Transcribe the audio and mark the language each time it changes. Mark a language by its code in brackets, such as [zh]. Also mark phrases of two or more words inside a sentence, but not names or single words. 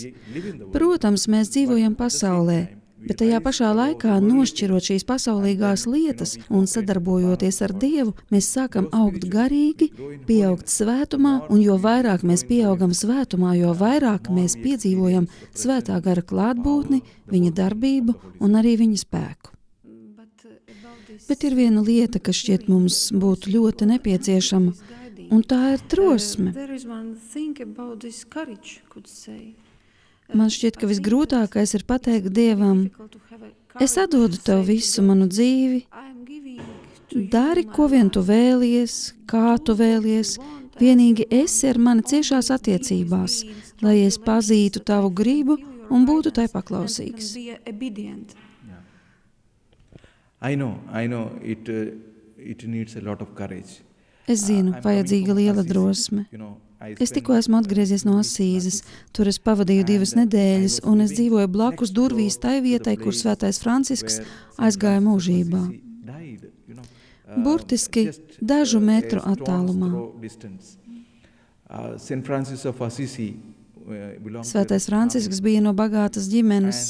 [lv] Protams, mēs dzīvojam pasaulē, bet tajā pašā laikā nošķirot šīs pasaulīgās lietas un sadarbojoties ar Dievu, mēs sākam augt garīgi, pieaugt svētumā, un jo vairāk mēs pieaugam svētumā, jo vairāk mēs piedzīvojam svētā gara klātbūtni, viņa darbību un arī viņa spēku. Bet ir viena lieta, kas šķiet mums būtu ļoti nepieciešama, un tā ir drosme. [en] there is one thing about this courage, could say. [lv] Man šķiet, ka visgrūtākais ir pateikt Dievam, [en] Difficult to have a [lv] es atdodu Tev visu manu dzīvi, [en] I'm giving to you [lv] dari, [en] my [lv] ko vien Tu [en] life. [lv] vēlies, kā Tu vēlies, vienīgi esi ar mani ciešās attiecībās, lai es pazītu Tavu gribu un būtu tai [en] guidance [lv] paklausīgs. [en] and be obedient. I know it needs a lot of courage. [lv] Es zinu, [en] I'm [lv] vajadzīga [en] coming from [lv] liela [en] Assisi. [lv] drosme. [en] You know, I [lv] Es [en] spent, [lv] tikko esmu atgriezies no Asīzes, tur es pavadīju 2 nedēļas, un es dzīvoju blakus durvīs tai vietai, kur Svētais Francisks aizgāja mūžībā. Burtiski dažu metru attālumā. Svētais Francisks bija no bagātas ģimenes.